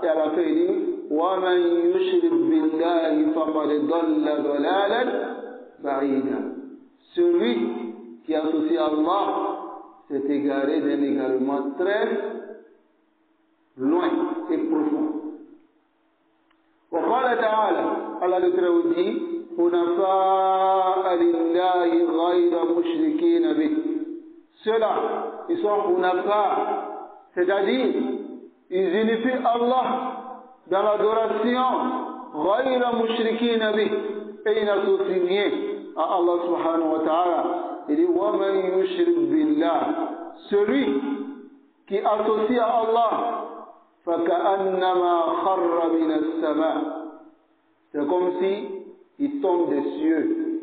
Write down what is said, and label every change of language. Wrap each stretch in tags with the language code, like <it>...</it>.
<fr>Et à la fin il dit,</fr> <ar>wa man yushrik billahi faqad dhalla dhalalan ba'ida.</ar> <fr>Celui qui associe Allah s'est égaré d'un égarement très loin et profond.</fr> <ar>وقال تعالى,</ar> <fr>Allah le Très-Haut dit,</fr> <ar>حنفاء لله غير مشركين به.</ar> <fr>Ceux-là, ils sont hunafa, c'est-à-dire ils unifient Allah dans l'adoration,</fr> <ar>غير مشركين به,</ar> <fr>et ils n'associent rien à Allah subhanahu wa ta'ala. Il dit,</fr> <ar>وَمَنْ يُشْرِكْ بِاللَّهِ,</ar> <fr>celui qui associe à Allah,</fr> <ar>فَكَأَنَّمَا خَرَّ مِنَ السَّمَاءِ,</ar> <fr>c'est comme si il tombe des cieux.</fr>